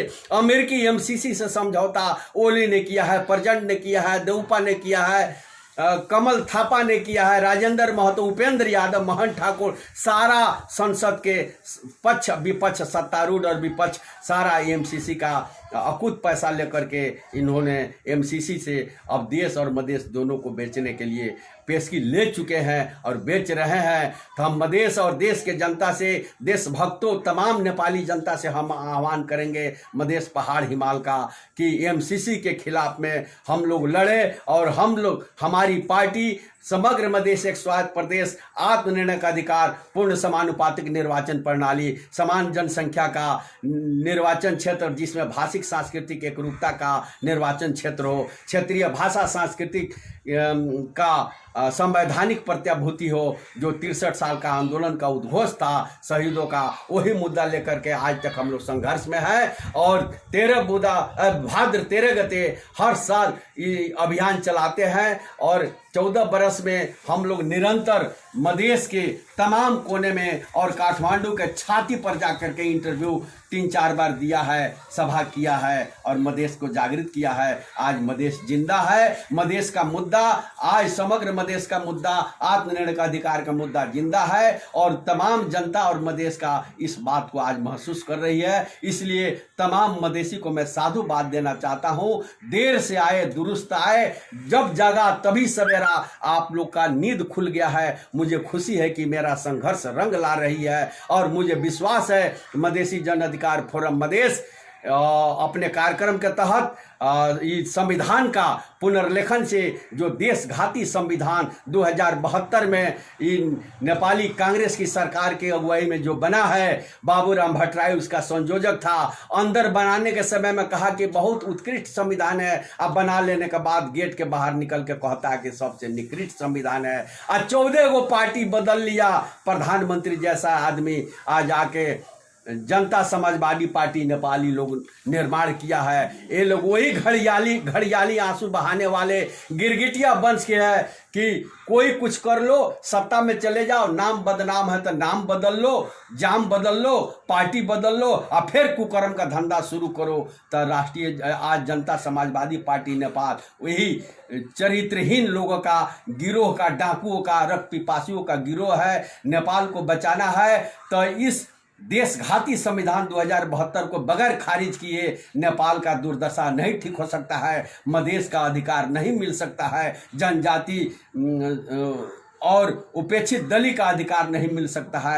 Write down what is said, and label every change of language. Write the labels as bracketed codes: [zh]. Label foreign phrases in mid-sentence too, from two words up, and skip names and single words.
[hi] अमेरिकी एमसीसी से समझौता ओली ने किया है, प्रचंड ने किया है, देउपा ने किया है, कमल थापा ने किया है, राजेंद्र महतो, उपेंद्र यादव, महंत ठाकुर, सारा संसद के पक्ष विपक्ष, सत्तारूढ़ और विपक्ष, सारा एमसीसी का अकूत पैसा लेकर के इन्होंने एमसीसी से अब देश और मधेश दोनों को बेचने के लिए पेशगी ले चुके हैं और बेच रहे हैं। तो हम मधेश और देश के जनता से, देशभक्तों, तमाम नेपाली जनता से हम आह्वान करेंगे मधेश पहाड़ हिमाल का कि एमसीसी के खिलाफ में हम लोग लड़े और हम लोग, हमारी पार्टी समग्र मधेश एक स्वायत्त प्रदेश, आत्मनिर्णय का अधिकार, पूर्ण समानुपातिक निर्वाचन प्रणाली, समान जनसंख्या का निर्वाचन क्षेत्र जिसमें भाषिक सांस्कृतिक एकरूपता का निर्वाचन क्षेत्र हो, क्षेत्रीय भाषा सांस्कृतिक का संवैधानिक प्रत्याभूति हो, जो 63 साल का आंदोलन का उद्घोष था शहीदों का, वही मुद्दा लेकर के आज तक हम लोग संघर्ष में हैं। और 13 भाद्र 13 गते हर साल ये अभियान चलाते हैं और 14 बरस में हम लोग निरंतर मधेश के तमाम कोने में और काठमांडू के छाती पर जाकर के इंटरव्यू 3-4 बार दिया है, सभा किया है और मधेश को जागृत किया है। आज मधेश जिंदा है, मधेश का मुद्दा, आज समग्र मधेश का मुद्दा, आत्मनिर्णय का अधिकार का मुद्दा जिंदा है और तमाम जनता और मधेश का इस बात को आज महसूस कर रही है। इसलिए तमाम मधेसी को मैं साधुवाद देना चाहता हूं, देर से आए दुरुस्त आए, जब जागा तभी सवेरा। आप लोग का नींद खुल गया है, मुझे खुशी है कि मेरा संघर्ष रंग ला रही है और मुझे विश्वास है मधेसी जन अधिकार फोरम मधेश अपने कार्यक्रम के तहत इस संविधान का पुनर्लेखन से, जो देशघाती संविधान 2072 में इन नेपाली कांग्रेस की सरकार की अगुवाई में जो बना है, बाबूराम भट्टराई उसका संयोजक था। अंदर बनाने के समय में कहा कि बहुत उत्कृष्ट संविधान है, अब बना लेने के बाद गेट के बाहर निकल के कहता है कि सबसे निकृष्ट संविधान है। आज 14 गो पार्टी बदल लिया, प्रधानमंत्री जैसा आदमी आज आके जनता समाजवादी पार्टी नेपाली लोग निर्माण किया है। ये लोग वही घड़ियाली आंसू बहाने वाले गिरगिटिया वंश के है कि कोई कुछ कर लो, सत्ता में चले जाओ, नाम बदनाम है तो नाम बदल लो, जाम बदल लो, पार्टी बदल लो और फिर कुकर्म का धंधा शुरू करो। तो राष्ट्रीय आज जनता समाजवादी पार्टी नेपाल वही चरित्रहीन लोगों का गिरोह का, डाकुओं का, रक्त पिपासियों का गिरोह है। नेपाल को बचाना है तो इस देशघाती संविधान 2072 को बगैर खारिज किए नेपाल का दुर्दशा नहीं ठीक हो सकता है, मधेश का अधिकार नहीं मिल सकता है, जनजाति और उपेक्षित दलित का अधिकार नहीं मिल सकता है।